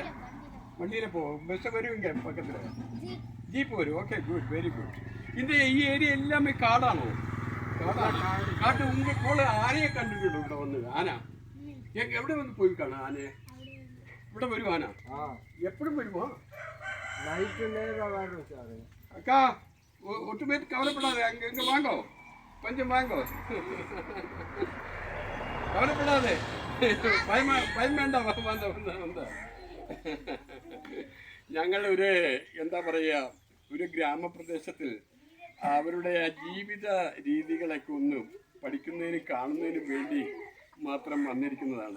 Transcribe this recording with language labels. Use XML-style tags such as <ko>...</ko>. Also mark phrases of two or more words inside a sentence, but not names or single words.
<ml>വണ്ടിയിലെ പോകും. ബസ് വരുമെങ്കിൽ പക്കത്തില് ജീപ്പ് വരും.</ml> <en>okay, good, very good.</en> <ml>ഈ ഏരിയ എല്ലാം കാടാണോ? കാട്ട്. മോള് ആനയെ കണ്ടിട്ടുണ്ടോ? ഇവിടെ വന്ന് ആന എവിടെ വന്ന് പോയി കാണാം? ആനയെ ഇവിടെ വരും ആന? എപ്പോഴും വരുമോ?</ml> <ta>அக்கா, ஒட்டுமேட்டு கவலைப்படாது. எங்க வாங்கோ, கொஞ்சம் வாங்கோ, கவலைப்படாது.</ta> <ml>ഭയം വേണ്ട. വന്ന ഞങ്ങൾ എന്താ പറയുക, ഒരു ഗ്രാമപ്രദേശത്തിൽ അവരുടെ ആ ജീവിത രീതികളൊക്കെ ഒന്ന് പഠിക്കുന്നതിനും കാണുന്നതിനും വേണ്ടി മാത്രം വന്നിരിക്കുന്നതാണ്.</ml>